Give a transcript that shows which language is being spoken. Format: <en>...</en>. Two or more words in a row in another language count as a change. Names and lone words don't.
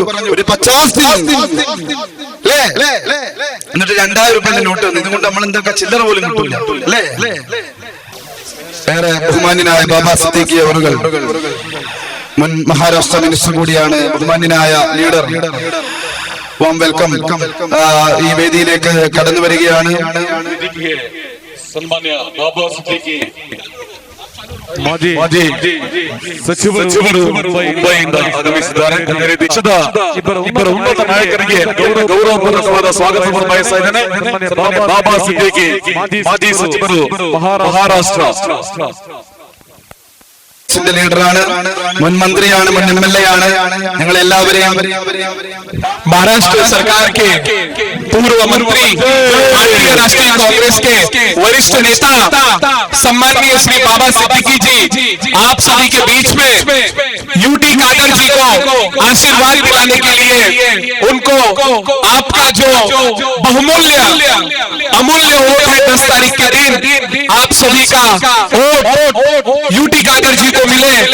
<ml>ഒരു 50 എന്നിട്ട് 2000 രൂപയുടെ നോട്ട് വന്നു. ഇതുകൊണ്ട് നമ്മൾ എന്തൊക്കെ ചില്ലറ പോലും കിട്ടൂല അല്ലേ? വേറെ ബഹുമാന്യനായ ബാബാ സിദ്ദീഖി അവറുകൾ, മുൻ മഹാരാഷ്ട്ര മിനിസ്റ്റർ കൂടിയാണ്, ബഹുമാന്യനായ ലീഡർ,</ml> <en>warm welcome,</en> <ml>ഈ വേദിയിലേക്ക് കടന്നു വരികയാണ്.</ml> <kn>ಸನ್ಮಾನ್ಯ ಬಾಬಾ ಸಿದ್ದಿಕಿ ಮಾಜಿ ಸಚಿವರು ಮುಂಬೈಯಿಂದ ಆಗಮಿಸಿದ್ದಾರೆ. ದೇಶದ ಇಬ್ಬರು ಉನ್ನತ ನಾಯಕರಿಗೆ ಗೌರವಪೂರ್ವಕವಾದ ಸ್ವಾಗತವನ್ನು ಬಯಸ್ತಾ ಇದ್ದೇನೆ. ಬಾಬಾ ಸಿದ್ದಿಕಿ ಮಾಜಿ ಸಚಿವರು ಮಹಾರಾಷ್ಟ್ರ</kn> <ml>ലീഡറാണ്, മുൻ മന്ത്രിയാണ്, മുൻ MLA ആണ്. ഞങ്ങൾ എല്ലാവരെയും</ml> <hi>महाराष्ट्र सरकार के पूर्व मंत्री, भारतीय राष्ट्रीय कांग्रेस के वरिष्ठ नेता सम्माननीय श्री बाबा सिद्दीकी जी आप सभी के बीच में यूटी कादर जी को आशीर्वाद दिलाने के लिए उनको आपका जो बहुमूल्य अमूल्य वोट है 10 तारीख के दिन आप सभी का वोट यूटी कादर जी को मिले।</hi>